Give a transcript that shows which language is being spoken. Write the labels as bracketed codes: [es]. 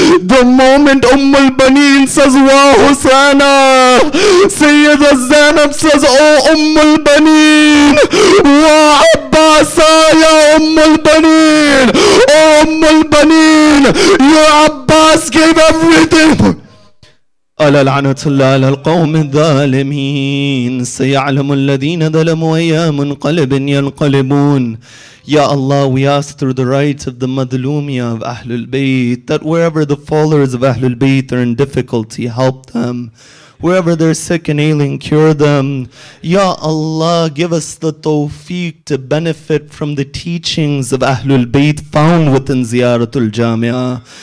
[en] The moment al-Baneen says, wa Husaina, Sayyidah Zainab says, oh al-Baneen, wa Abbasa ya al-Baneen. Oh al-Baneen, your Abbas gave everything. [ar] ألا لعنة الله على القوم الظالمين سيعلم الذين ظلموا أي منقلب ينقلبون. [en] Ya Allah, we ask through the rights of the Madlumiyah of Ahlul Bayt that wherever the followers of Ahlul Bayt are in difficulty, help them. Wherever they're sick and ailing, cure them. Ya Allah, give us the tawfiq to benefit from the teachings of Ahlul Bayt found within Ziyarat al-Jami'ah.